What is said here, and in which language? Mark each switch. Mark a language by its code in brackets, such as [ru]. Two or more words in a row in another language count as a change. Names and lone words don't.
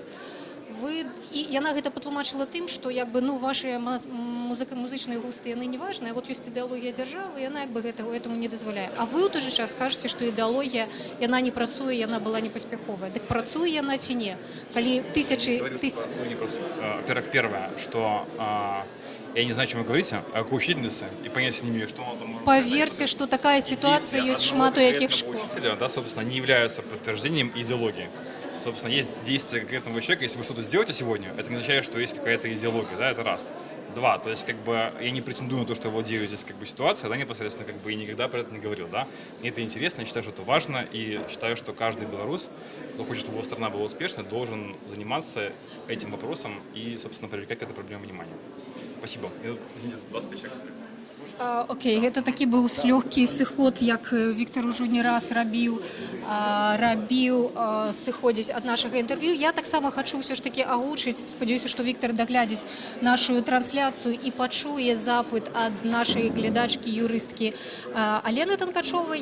[be] І яна гэта патлумачыла тым, што вашыя музычныя густы яны не важныя, вот ёсць ідэалогія дзяржавы, яна гэтаму не дазваляе. А вы ў той жа час кажаце, што ідэалогія, яна не працуе, яна была непаспяховая. Дык працуе яна ці не? Калі тысячы... [ru] Во-первых, первое, что я не знаю, о чем вы говорите, о какой учительнице, и понятия не имею, что он там может сказать. Поверьте, что такая ситуация есть шмат у яких школ. Учителя, да, собственно, не являются подтверждением идеологии. Собственно, есть действие конкретного человека. Если вы что-то сделаете сегодня, это не означает, что есть какая-то идеология, да, это раз. Два, то есть, я не претендую на то, что я владею здесь, ситуацией, да, непосредственно, и никогда про это не говорил, да. Мне это интересно, я считаю, что это важно, и считаю, что каждый белорус, кто хочет, чтобы его страна была успешной, должен заниматься этим вопросом и, собственно, привлекать к этой проблеме внимание. Спасибо. Извините, 25 человек. [be] Окей, гэта такі быў лёгкі сыход, як Віктор ужо не раз рабіў сыходзіць ад нашага інтэрв'ю. Я таксама хачу ўсё ж такі агучыць, спадзяюся, што Віктор даглядзіць нашу трансляцыю і пачуе запыт ад нашай глядачкі, юрысткі Алены Танкачовай.